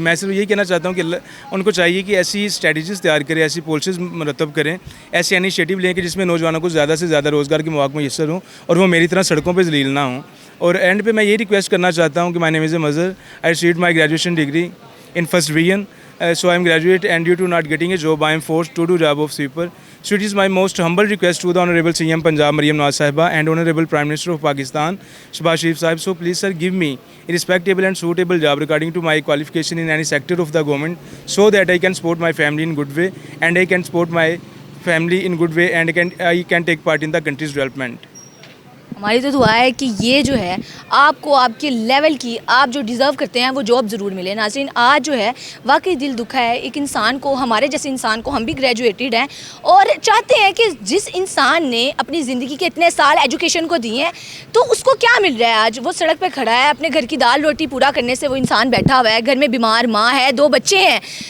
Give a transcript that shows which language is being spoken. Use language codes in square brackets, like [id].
[hi] मैं सिर्फ यही कहना चाहता हूँ कि उनको चाहिए कि ऐसी स्ट्रेटजीज़ तैयार करें, ऐसी पॉलिसीज़ मरतब करें, ऐसे इनिशिएटिव लें कि जिसमें नौजवानों को ज़्यादा से ज़्यादा रोज़गार के मौके मैसर हों और वो मेरी तरह सड़कों पर जलील ना हों। और एंड पे मैं ये रिक्वेस्ट करना चाहता हूँ कि [en] My name is Mazhar, I received my graduation degree in first division. So I am graduate, and due to not getting a job, I am forced to do job of sweeper. So it is my most humble request to the Honorable CM Punjab Mariam Nawaz Sahiba and Honorable Prime Minister of Pakistan Shehbaz Sharif Sahib. So please sir, give me a respectable and suitable job regarding to my qualification in any sector of the government, so that I can support my family in good way, and I can support my family in good way, and I can take part in the country's development. [hi] हमारी तो दुआ है कि ये जो है आपको आपके लेवल की आप जो डिज़र्व करते हैं वो जॉब ज़रूर मिले। नाज़रीन, आज जो है वाकई दिल दुखा है एक इंसान को, हमारे जैसे इंसान को, हम भी ग्रेजुएटेड हैं और चाहते हैं कि जिस इंसान ने अपनी ज़िंदगी के इतने साल एजुकेशन को दिए हैं तो उसको क्या मिल रहा है। आज वो सड़क पे खड़ा है, अपने घर की दाल रोटी पूरा करने से वो इंसान बैठा हुआ है, घर में बीमार माँ है, 2 बच्चे हैं।